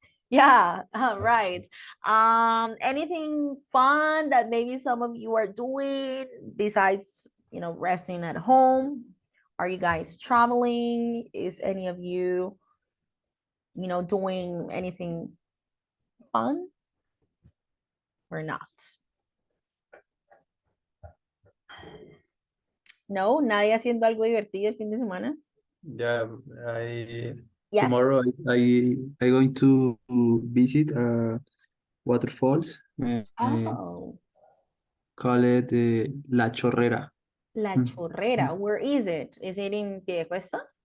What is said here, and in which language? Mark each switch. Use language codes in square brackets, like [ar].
[en] Yeah, right. Anything fun that maybe some of you are doing besides, resting at home? Are you guys traveling? Is any of you, doing anything fun or not? [es] No, nadie haciendo algo divertido el fin de semana. [en] Yeah, I Yes. tomorrow I going to visit waterfalls. Oh, Call it La Chorrera. La Chorrera. Where is it? Is it in Piedecuesta?